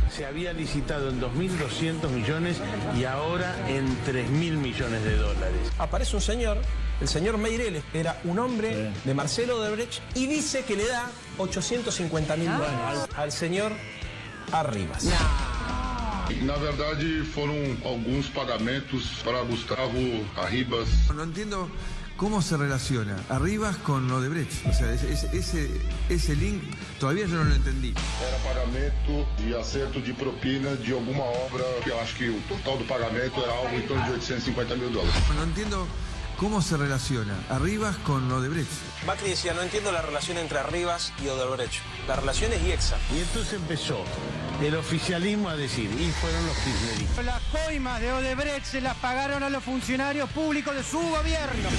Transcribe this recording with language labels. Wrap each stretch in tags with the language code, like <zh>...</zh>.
<es>Se había licitado en 2.200 millones y ahora en 3.000 millones de dólares. Aparece un señor, el señor Meireles, era un hombre de Marcelo Odebrecht, y dice que le da 850.000 dólares al señor Arribas.</es> <pt>Na verdade, foram alguns pagamentos para Gustavo Arribas.</pt> <es>No entiendo cómo se relaciona Arribas con Odebrecht. O sea, ese link todavía yo no lo entendí.</es> <pt>Era pagamento e acerto de propina de alguma obra, que eu acho que o total do pagamento era algo em torno de 850 mil dólares.</pt> <es>No entiendo cómo se relaciona Arribas con Odebrecht. Macri decía, no entiendo la relación entre Arribas y Odebrecht. La relación es IEXA. Y entonces empezó el oficialismo a decir, y fueron los kirchneristas. Las coimas de Odebrecht se las pagaron a los funcionarios públicos de su gobierno.</es>